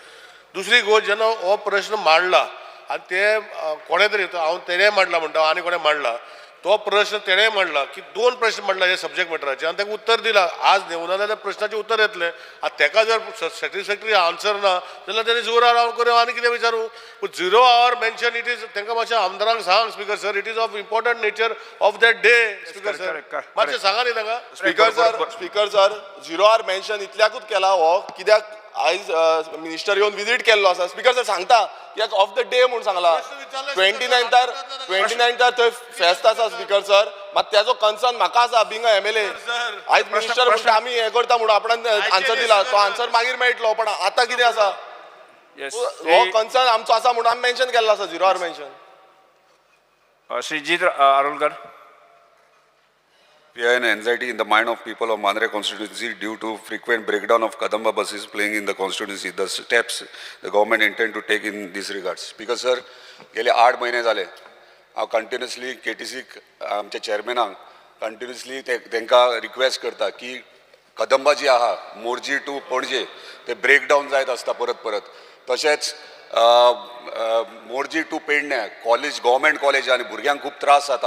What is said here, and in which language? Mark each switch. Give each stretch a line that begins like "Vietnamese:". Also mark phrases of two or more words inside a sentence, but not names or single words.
Konkani: दुसरी गोष्ट जेन्ना हो प्रश्न मांडला आनी ते कोणे तरी हांव तेणें मांडला म्हणटा आनी कोणें मांडला तो प्रश्न तेणें मांडला की 2 प्रश्न मांडला हे सब्जेक्ट मॅटराचे आनी ताका उत्तर दिला. आज नेवना जाल्यार प्रश्नाचें उत्तर येतलें आनी ताका जर
English: satisfactory answer
Konkani: ना जाल्यार तेणी 0 आवर करूं आनी कितें विचारूं.
English: 0 hour mention it is
Konkani: तांकां मातशें आमदारांक सांग
English: speaker sir it is of important nature of that day speaker sir.
Konkani: मातशें सांगा न्ही तांकां स्पीकर सर
English: 0 hour mention
Konkani: इतल्याकूच केला हो कित्याक आयज मिनिस्टर येवन विजीट केल्लो आसा. स्पीकर सर सांगता कित्याक
English: of the day
Konkani: म्हणून सांगला 29 थंय फेस्त आसा स्पीकर सर. मात तेजो कन्सर्न म्हाका आसा
English: being a MLA.
Konkani: आयज मिनिस्टर म्हणटा आमी हें करता म्हणून आपणान आन्सर दिला तो आन्सर मागीर मेळटलो पण आतां कितें आसा हो कन्सर्न आमचो आसा म्हणून आमी मेन्शन केल्लो आसा
English: 0 hour mention.
Konkani: श्रीजीत आरोलकर.
English: Fear and anxiety in the mind of people of Mandre constituency due to frequent breakdown of Kadamba buses playing in the constituency. The steps the government intend to take in these regards. Because sir,
Konkani: गेले 8 महिने झाले हांव कंटिन्युअसली KTC आमच्या चेअरमॅनाक कंटिन्युअसली तांकां रिक्वेस्ट करता की कदंबा जी आहा मोरजी टू पणजे ते ब्रेकडावन जायत आसता परत परत. तशेंच मोरजी टू पेडण्या कॉलेज
English: government college
Konkani: आनी भुरग्यांक खूब त्रास जाता.